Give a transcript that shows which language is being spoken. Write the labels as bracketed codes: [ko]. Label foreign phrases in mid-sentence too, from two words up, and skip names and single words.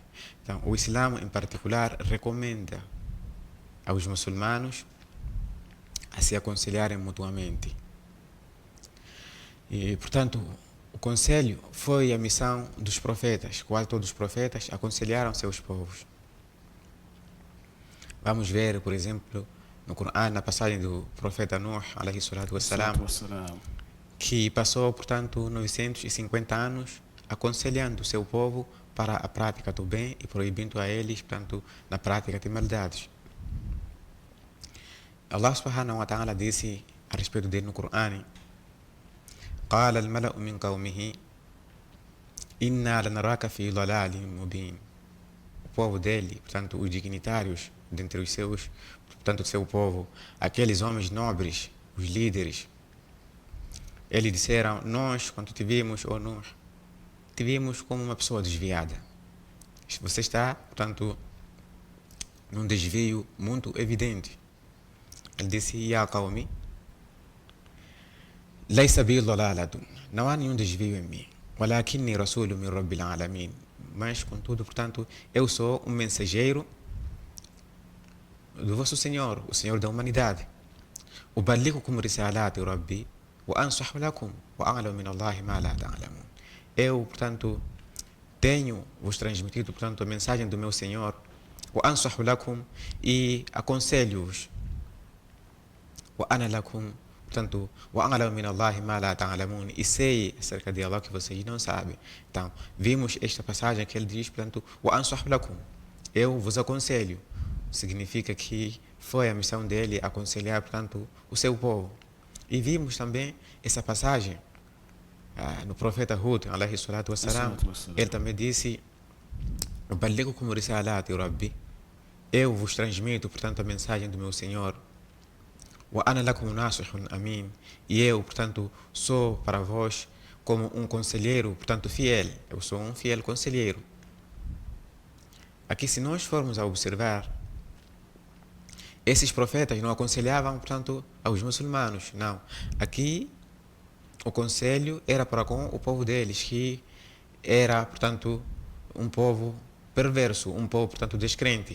[pt] Então, o Islã, em particular, recomenda aos muçulmanos a se aconselharem mutuamente. E, portanto, o conselho foi a missão dos profetas, quase todos os profetas aconselharam seus povos. Vamos ver, por exemplo, no Corão, na passagem do profeta Nuh, [ar] عليه الصلاة والسلام, [pt] que passou, portanto, 950 anos aconselhando o seu povo para a prática do bem e proibindo a eles, portanto, na prática de maldades. [ar] الله سبحانه وتعالى [pt] disse a respeito dele no Corão: [ar] قال الملأ من قومه إنا لنراك في ضلال مبين. [pt] O povo dele, portanto, os dignitários dentre os seus, portanto, o seu povo, aqueles homens nobres, os líderes, eles disseram: nós, quando te vimos, ou nós, te vimos como uma pessoa desviada. Você está, portanto, num desvio muito evidente. Ele disse: [ar] يا قوم ليس بي ضلالة. [pt] Não há nenhum desvio em mim. [ar] ولكني رسول من رب العالمين. [pt] Mas, contudo, portanto, eu sou um mensageiro do vosso Senhor, o Senhor da humanidade. [ar] أبلغكم رسالات ربي وأنصح لكم وأعلم من الله ما لا تعلمون. [pt] Eu, portanto, tenho vos transmitido, portanto, a mensagem do meu Senhor, [ar] وأنصح لكم, [pt] e aconselho-vos, [ar] وأنا لكم, portanto, وأعلم من الله ما لا تعلمون, [pt] e sei acerca de Allah que vocês não sabem. Então, vimos esta passagem que ele diz, portanto, [ar] وأنصح لكم, [pt] eu vos aconselho. Significa que foi a missão dele aconselhar, portanto, o seu povo. E vimos também essa passagem no profeta Hud, [ar] عليه الصلاة والسلام, [pt] ele também disse: [ar] أبلغكم رسالات ربي, [pt] eu vos transmito, portanto, a mensagem do meu Senhor. [ar] وأنا لكم ناصح أمين, [pt] e eu, portanto, sou para vós como um conselheiro, portanto, fiel. Eu sou um fiel conselheiro. Aqui, se nós formos a observar, esses profetas não aconselhavam, portanto, aos muçulmanos, não. Aqui, o conselho era para com o povo deles, que era, portanto, um povo perverso, um povo, portanto, descrente.